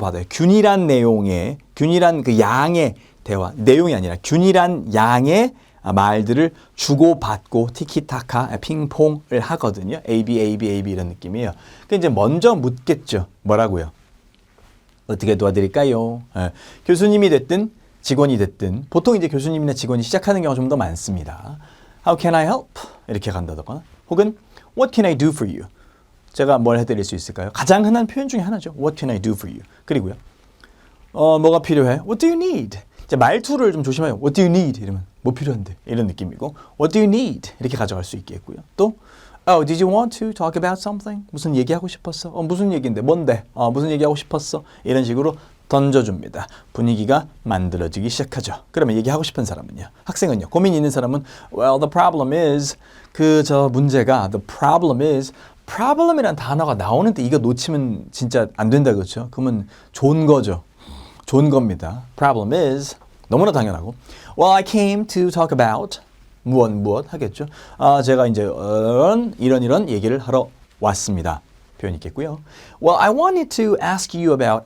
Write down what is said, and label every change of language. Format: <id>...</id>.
<ko>균일한 내용의, 균일한 그 양의 대화, 내용이 아니라 균일한 양의 말들을 주고받고 티키타카, 핑퐁을 하거든요. A, B 이런 느낌이에요. 그러니까 이제 먼저 묻겠죠. 뭐라고요? 어떻게 도와드릴까요? 교수님이 됐든 직원이 됐든 보통 이제 교수님이나 직원이 시작하는 경우가 좀 더 많습니다.</ko> <en>How can I help?</en> <ko>이렇게 간다거나 혹은</ko> <en>What can I do for you?</en> <ko>제가 뭘 해드릴 수 있을까요? 가장 흔한 표현 중에 하나죠.</ko> <en>What can I do for you?</en> <ko>그리고요. 뭐가 필요해?</ko> <en>What do you need?</en> <ko>이제 말투를 좀 조심해요.</ko> <en>What do you need?</en> <ko>이러면 뭐 필요한데? 이런 느낌이고</ko> <en>What do you need?</en> <ko>이렇게 가져갈 수 있겠고요.</ko> <en>또 did you want to talk about something?</en> <ko>무슨 얘기하고 싶었어? 무슨 얘기인데? 뭔데? 무슨 얘기하고 싶었어? 이런 식으로 던져줍니다. 분위기가 만들어지기 시작하죠. 그러면 얘기하고 싶은 사람은요? 학생은요? 고민 있는 사람은</ko> <en>Well, the problem is</en> <ko>문제가</ko> <en>The problem is</en> <ko>problem이란 단어가 나오는데 이거 놓치면 진짜 안 된다 그렇죠? 그러면 좋은 거죠. 좋은 겁니다. Problem is 너무나 당연하고 Well, I came to talk about 무엇 하겠죠. 제가 이제 이런 얘기를 하러 왔습니다. 표현이 있겠고요.</ko> <en>Well, I wanted to ask you about.</en>